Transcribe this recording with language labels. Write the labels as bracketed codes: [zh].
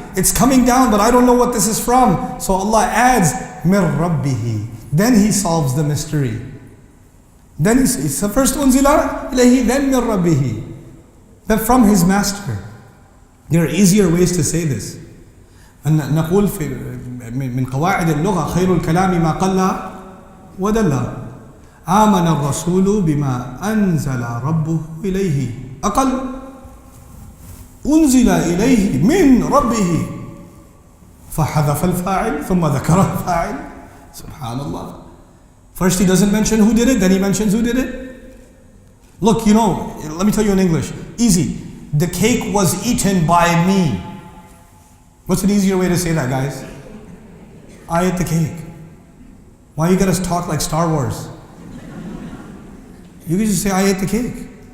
[en] It's coming down, but I don't know what this is from. So Allah adds, [ar] مِنْ رَبِّهِ. [en] Then He solves the mystery. Then it's the first [ar] unzila ilayhi, [en] then [ar] min rabbihi. [en] Then from his master. There are easier ways to say this. [ar] نقول من قواعد اللغة خير الكلام ما قل ودل. آمن الرسول بما أنزل ربه إليه. أقل أنزل إليه من ربه. فحذف الفاعل ثم ذكر الفاعل. سبحان الله. [en] First he doesn't mention who did it, then he mentions who did it. Look, you know, let me tell you in English. Easy. The cake was eaten by me. What's an easier way to say that, guys? I ate the cake. Why you gotta talk like Star Wars? You can just say, I ate the cake.